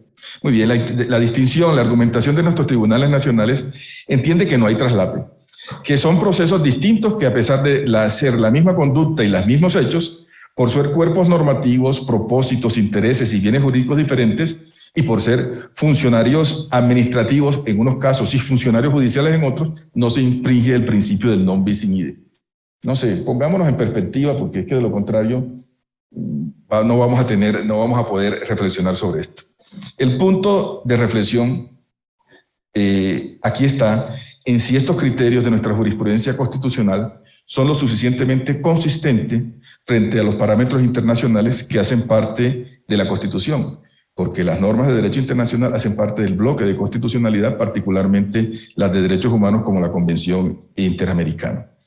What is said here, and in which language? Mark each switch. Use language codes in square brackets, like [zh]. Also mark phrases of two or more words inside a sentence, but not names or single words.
[es] Muy bien, la distinción, la argumentación de nuestros tribunales nacionales entiende que no hay traslape, que son procesos distintos que a pesar de ser la misma conducta y los mismos hechos, por ser cuerpos normativos, propósitos, intereses y bienes jurídicos diferentes, y por ser funcionarios administrativos en unos casos y funcionarios judiciales en otros, no se infringe el principio del [la] non bis in idem. [es] No sé, pongámonos en perspectiva porque es que de lo contrario no vamos a poder reflexionar sobre esto. El punto de reflexión aquí está en si estos criterios de nuestra jurisprudencia constitucional son lo suficientemente consistentes frente a los parámetros internacionales que hacen parte de la Constitución, porque las normas de derecho internacional hacen parte del bloque de constitucionalidad, particularmente las de derechos humanos como la Convención Interamericana.